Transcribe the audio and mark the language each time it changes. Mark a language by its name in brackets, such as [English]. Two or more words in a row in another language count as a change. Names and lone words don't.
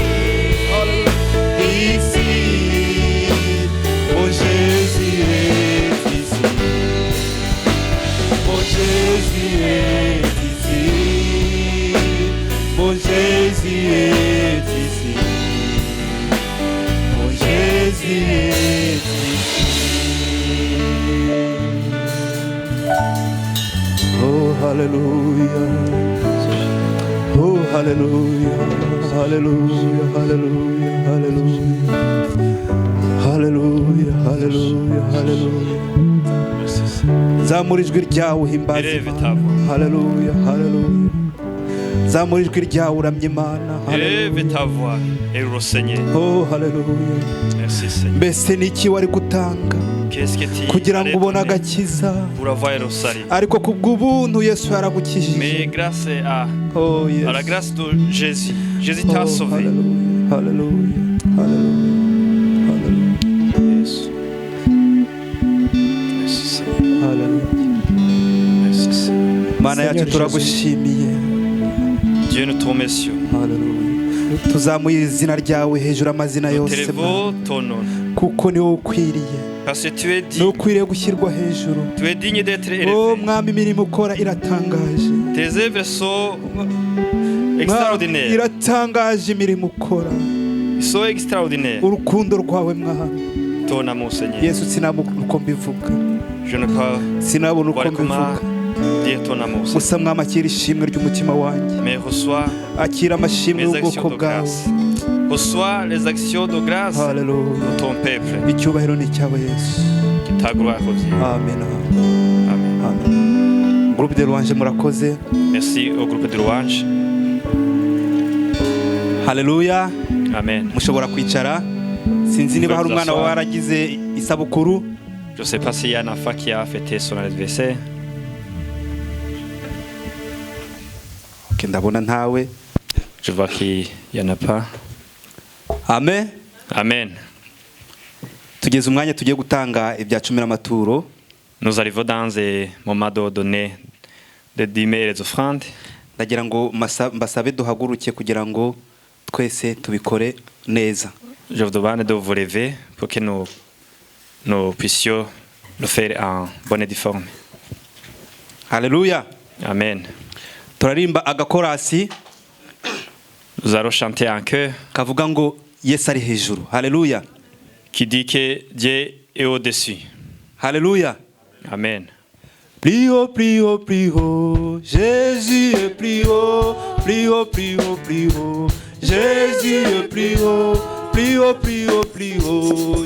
[French] Alléluia. Ici, mon Jésus est ici. Mon Jésus est ici. Mon Jésus est ici. Mon Jésus est ici. Oh, hallelujah. Oh, hallelujah. Hallelujah. Hallelujah. Hallelujah. Hallelujah. Hallelujah. Hallelujah. [Kinyarwanda] Zamura ijwi ryawe uhimbaze Imana. Hallelujah. Hallelujah. Zamura ijwi ryawe uramye Imana. [French] Élève ta voix et le Seigneur. Oh, hallelujah. Merci Seigneur. [Kinyarwanda] Mbese ni iki wari gutanga [French] Qu'est-ce que tu [Kinyarwanda] kugira ngo ubone agakiza? [French] pour avoir le salut? [Kinyarwanda] Ariko kubw'ubuntu Yesu yaragukijije. [French] Mais grâce à Yes. la grâce de Jésus, Jésus t'a sauvé. Hallelujah. Hallelujah. Hallelujah. Hallelujah. Yes. Merci Seigneur. Hallelujah. Merci Seigneur. [Kinyarwanda] Mana yacu turagushimiye. [French] Dieu nous te remercie. Hallelujah. [Kinyarwanda] Tuzamuye izina ryawe hejuru amazina [French] Nous [Kinyarwanda] yose [French] t'élevons ton nom. [Kinyarwanda] kuko ni wowe ukwiriye. [French] Parce que tu es [Kinyarwanda] Ni [French] digne. [Kinyarwanda] ukwiriye gushyirwa hejuru. [French] Tu es digne d'être Oh élevé. [Kinyarwanda] mwami, imirimo ukora iratangaje. [French] Tes œuvres sont extraordinaires. [Kinyarwanda] Iratangaje imirimo ukora. [French] Ils sont extraordinaires. [Kinyarwanda] Urukundo rwawe mwami. [French] Ton amour, Seigneur. [Kinyarwanda] Yesu sinabona uko mbivuga. [French] Je ne peux [Kinyarwanda] Sinabona uko [French] pas comment [Kinyarwanda] mbivuga. [French] dire ton amour, Seigneur. [Kinyarwanda] Gusa mwami, akira ishimwe ry'umutima wanjye. [French] Mais reçois [Kinyarwanda] Akira amashimwe [French] mes [Kinyarwanda] y'ubwoko [French] actions de [Kinyarwanda] bwawe. [French] grâce. Reçois les actions de grâce Hallelujah. de ton peuple. [Kinyarwanda] Icyubahiro ni icyawe Yesu. [French] Que ta gloire revienne. Amen. Amen. Amen. Groupe de louange [Kinyarwanda] murakoze. [French] Merci au groupe de louanges. Hallelujah. Amen. [Kinyarwanda] Mushobora kwicara. Sinzi niba hari umwana wawe waragize isabukuru. [French] Je ne sais pas s'il y a un enfant qui a fêté son anniversaire. [Kinyarwanda] Ndabona ntawe. [French] Je vois qu'il n'y en a pas. Amen. Amen. [Kinyarwanda] Tugeze umwanya tugiye gutanga ibya 10 n'amaturo. [French] Nous arrivons dans un moment de donner des dîmes et les offrandes. [Kinyarwanda] Ndagira ngo mbasabe duhaguruke kugira ngo twese tubikore neza. [French] Je vous demande de vous lever pour que nous puissions le faire en bonne et forme. Hallelujah. Amen. [Kinyarwanda] Turarimba agakorasi. [French] Nous allons chanter en chœur [Kinyarwanda] Kavuga ngo Yesu ari hejuru. Hallelujah. [French] qui dit que Dieu est au-dessus. Hallelujah. Amen. Plus haut, plus haut, plus haut. Jésus est plus haut, plus haut, plus haut, plus haut. Jésus est plus haut, plus haut, plus haut, plus haut.